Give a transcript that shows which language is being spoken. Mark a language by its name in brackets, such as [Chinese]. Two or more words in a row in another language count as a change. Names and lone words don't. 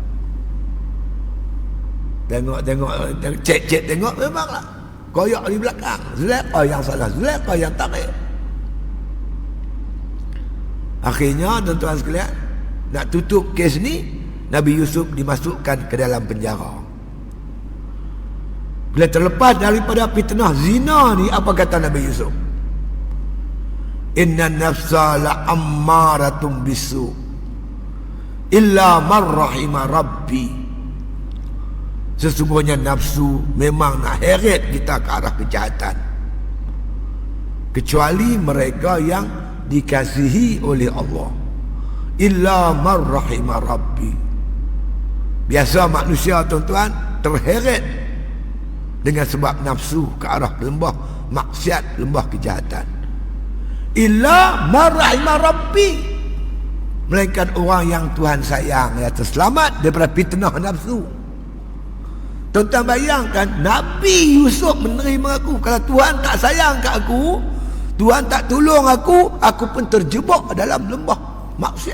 [Malay] Tengok, cek tengok, memanglah koyak di belakang, Zulaikha yang salah, Zulaikha yang tarik. Akhirnya tuan-tuan sekalian, nak tutup kes ni, Nabi Yusuf dimasukkan ke dalam penjara. Bila terlepas daripada fitnah zina ni, apa kata Nabi Yusuf? [Arabic] إن النفس لأمارة بالسوء إلا من رحم ربي. [Malay] Sesungguhnya nafsu memang nak heret kita ke arah kejahatan, kecuali mereka yang dikasihi oleh Allah. [Arabic] إلا من رحم ربي. [Malay] Biasa manusia, tuan-tuan, terheret dengan sebab nafsu ke arah lembah maksiat, lembah kejahatan. [Arabic] إلا من رحم ربي, [Malay] melainkan orang yang Tuhan sayang, yang terselamat daripada fitnah nafsu. Tuan-tuan bayangkan, Nabi Yusuf menerima aku. Kalau Tuhan tak sayang kat aku, Tuhan tak tolong aku pun terjebak dalam lembah maksiat.